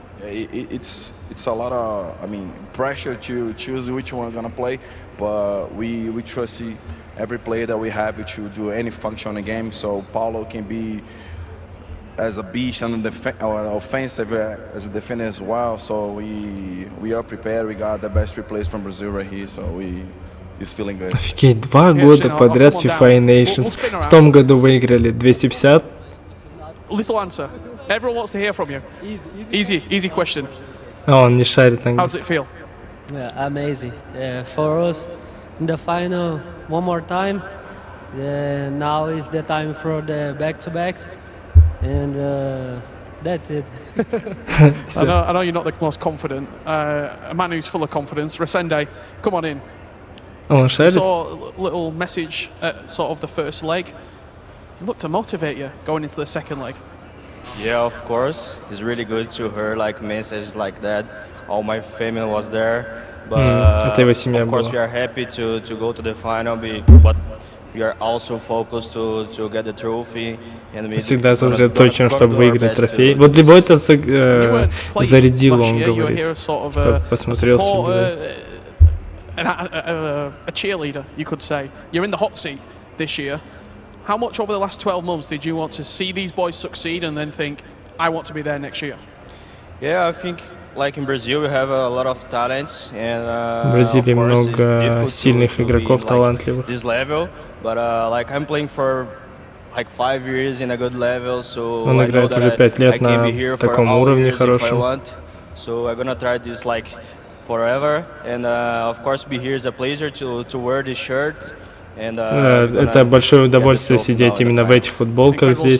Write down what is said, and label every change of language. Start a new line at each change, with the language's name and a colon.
English: It's a lot of, pressure to choose which one is gonna play, but we trust every player that we have to do any function in the game. So Paulo can be as a beast on the offensive as a defender as well. So we are prepared. We got the best three players from Brazil right here. So he's feeling good.
Russian: Офигеть, 2 года подряд FIFA eNations. В том году выиграли 250.
English: Little answer. Everyone wants to hear from you. Easy question.
Russian: А он не шарит английский.
English: How does it feel? Yeah, amazing. For us, in the final, one more time. Now is the time for the back-to-backs, and that's it. I know you're not the most confident. A man who's full of confidence. Resende, come on in.
Russian: Он шарит.
English: Saw a little message at sort of the first leg. It looked to motivate you going into the second leg. Yeah, of course. It's really good to hear like messages like that. All my family was there, but of course we are happy to go to the final. But we are also focused to get the trophy.
Russian: Всегда сосредоточен, чтобы выиграть трофей. Вот для него это зарядило, он говорит. Посмотрел
English: a cheerleader, you could say. You're in the hot seat this year. How much over the last 12 months did you want to see these boys succeed and then think, I want to be there next year? Yeah, I think like in Brazil we have a lot of talents, and
Russian: в Бразилии много сильных игроков, талантливых.
English: This level, but like I'm playing for like 5 years in a good level, so
Russian: Он играет уже 5 лет на таком уровне хорошем.
English: So I'm gonna try this like forever, and of course be here is a pleasure to wear this shirt.
Russian: Это большое удовольствие сидеть именно в этих футболках здесь.